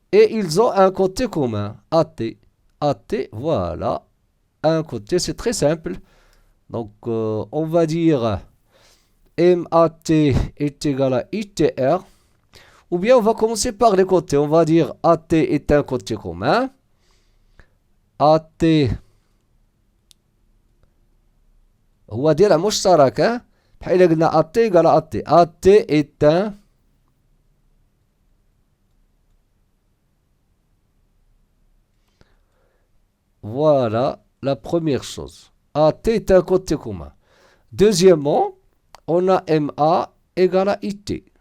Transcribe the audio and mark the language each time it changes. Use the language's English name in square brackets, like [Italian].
[French] Et ils ont un côté commun, AT. AT, voilà. Un côté, c'est très simple. Donc, on va dire MAT est égal à ITR. Ou bien, on va commencer par les côtés. On va dire AT est un côté commun. [Arabic] AT هو ديالها مشترك بحال إلا قلنا AT [French] égale à [Arabic] AT. [French] AT est un voilà la première chose. AT est un côté commun. Deuxièmement, on a MA égale à IT.